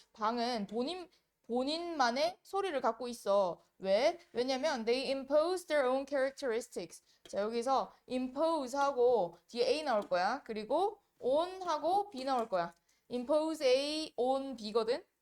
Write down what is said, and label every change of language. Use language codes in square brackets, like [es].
[ko] 방은 본인만의 소리를 갖고 있어. 왜? 왜냐면 [en] they impose their own characteristics. [ko] 자, 여기서 impose 하고 뒤에 A 나올 거야. 그리고 on 하고 B 나올 거야. [en] impose A on B거든.